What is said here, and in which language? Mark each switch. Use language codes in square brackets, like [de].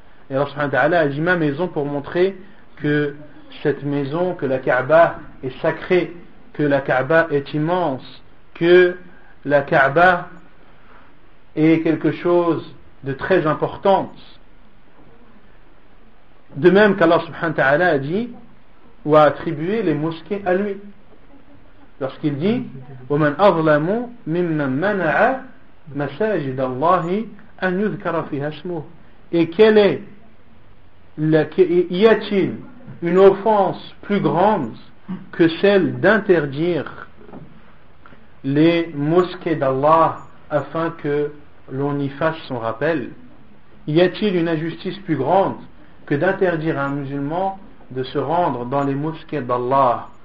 [fr] Et Allah subhanahu wa ta'ala a dit ma maison pour montrer que cette maison, que la Kaaba est sacrée, que la Kaaba est immense, que la Kaaba est quelque chose de très important. De même qu'Allah subhanahu wa ta'ala a dit ou a attribué les mosquées à lui. Lorsqu'il dit [ar] وَمَنْ أَظْلَمُ مِمَّنْ مَنَعَ مَسَاجِدَ اللَّهِ أَنْ يُذْكَرَ فِيهَا اسْمُهُ. [fr] Et y a-t-il une offense plus grande que celle d'interdire les mosquées d'Allah afin que l'on y fasse son rappel? Y a-t-il une injustice plus grande que d'interdire à un musulman de se rendre dans les mosquées d'Allah?